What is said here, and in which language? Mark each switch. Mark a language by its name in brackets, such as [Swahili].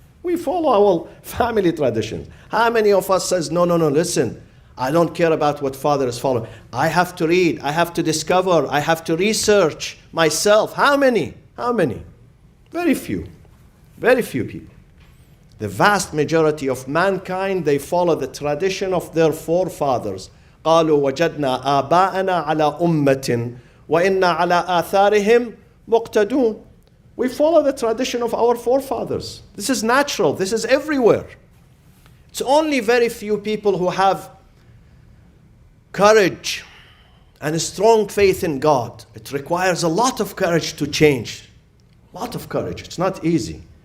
[English] We follow our family traditions. How many of us says, no, listen, I don't care about what father is following. I have to read, I have to discover, I have to research myself. How many? Very few people. The vast majority of mankind, they follow the tradition of their forefathers. [Arabic] قالوا وجدنا آباءنا على أمة وإنا على آثارهم مقتدون. [English] We follow the tradition of our forefathers. This is natural. This is everywhere. It's only very few people who have courage and a strong faith in God. It requires a lot of courage to change. A lot of courage. It's not easy.